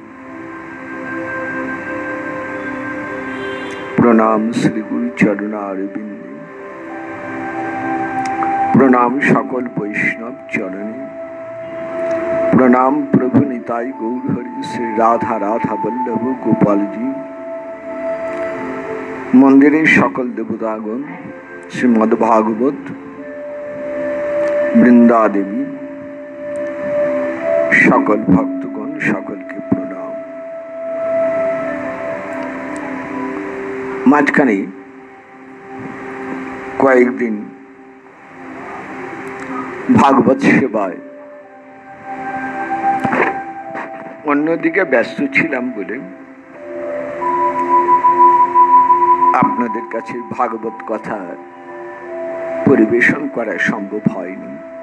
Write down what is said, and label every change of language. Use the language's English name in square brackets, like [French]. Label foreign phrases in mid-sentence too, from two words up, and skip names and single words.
[Bangla] প্রণাম শ্রী গুরু চরণারবিন্দে, প্রণাম সকল বৈষ্ণব চরণে, প্রণাম প্রভু নিতাই গৌর হরি শ্রী রাধা রাধা বল্লভ গোপাল জী, মন্দিরে সকল দেবতাগণ, শ্রীমদ্ ভাগবত বৃন্দা দেবী, সকল ভক্তগণ সকল কে প্রণাম। মাঝখানে কয়েকদিন ভাগবত সেবায় অন্যদিকে ব্যস্ত ছিলাম বলে আপনাদের কাছে ভাগবত কথা পরিবেশন করা সম্ভব হয়নি।